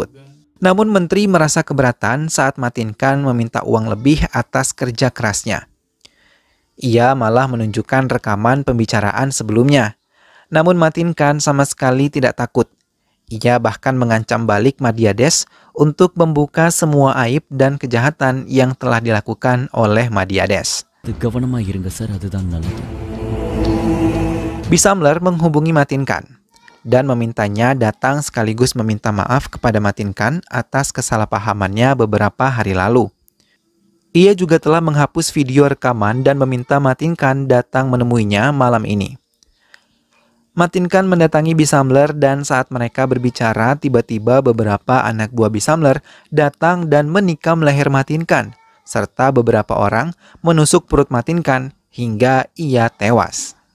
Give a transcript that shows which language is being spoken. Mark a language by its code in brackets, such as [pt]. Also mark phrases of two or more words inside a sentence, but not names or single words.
[id] Namun menteri merasa keberatan saat Matin Khan meminta uang lebih atas kerja kerasnya. Ia malah menunjukkan rekaman pembicaraan sebelumnya. Namun Matin Khan sama sekali tidak takut. Ia bahkan mengancam balik Madhya Desh untuk membuka semua aib dan kejahatan yang telah dilakukan oleh Madhya Desh. [ta] கவனமா இருங்க சார், அதுதான் நல்லது. [id] Bisamler menghubungi Matin Khan dan memintanya datang sekaligus meminta maaf kepada Matin Khan atas kesalahpahamannya beberapa hari lalu. Ia juga telah menghapus video rekaman dan meminta Matin Khan datang menemuinya malam ini. Matin Khan mendatangi Bisamler dan saat mereka berbicara, tiba-tiba beberapa anak buah Bisamler datang dan menikam leher Matin Khan, serta beberapa orang menusuk perut Matin Khan hingga ia tewas.